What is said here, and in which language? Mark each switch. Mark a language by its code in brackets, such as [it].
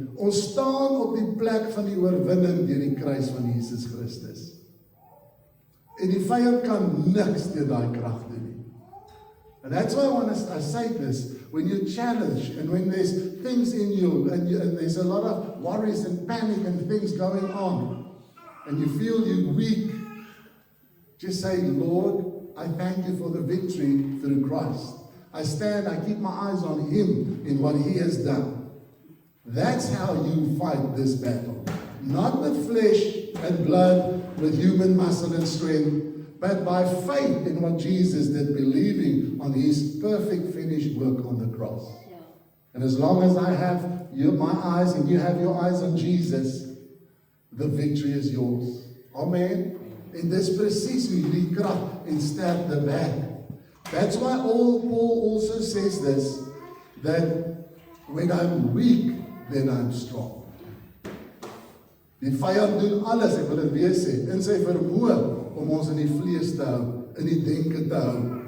[af] Ons staan op die plek van die oorwinning deur die kruis van Jesus Christus. En die vyand kan niks teen daai krag doen nie. [en] And that's why I say this, when you're challenged and when there's things in you and there's a lot of worries and panic and things going on and you feel you're weak, just say, Lord, I thank You for the victory through Christ. I stand, I keep my eyes on Him in what He has done. That's how you fight this battle. Not with flesh and blood, with human muscle and strength, but by faith in what Jesus did, believing on His perfect finished work on the cross. And as long as I have my eyes and you have your eyes on Jesus, the victory is yours. Amen. [af] En dis presies hoe hierdie krag en sterkte werk. [en] That's why Paul also says this, that when I'm weak, then I'm strong. [af] Die vyand doen alles, ek wil dit weer sê, in sy vermoë om ons in die vlees te hou, in die denke te hou.